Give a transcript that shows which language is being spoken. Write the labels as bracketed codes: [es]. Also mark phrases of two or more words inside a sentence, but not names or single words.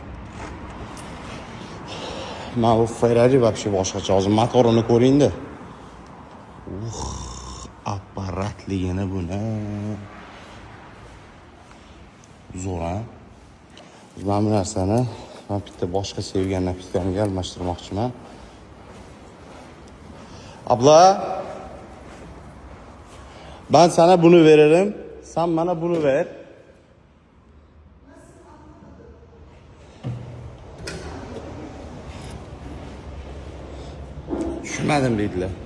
[uz] Mana bu Ferrari вообще boshqacha. Hozir motorini ko'ring-da. Apparatligini buni. Zo'r a. Mana bu narsani men bitta boshqa sevgan napitkamga almashtirmoqchiman. [tr] Abla, ben sana bunu veririm, sen bana bunu ver. Düşünmedim dediler.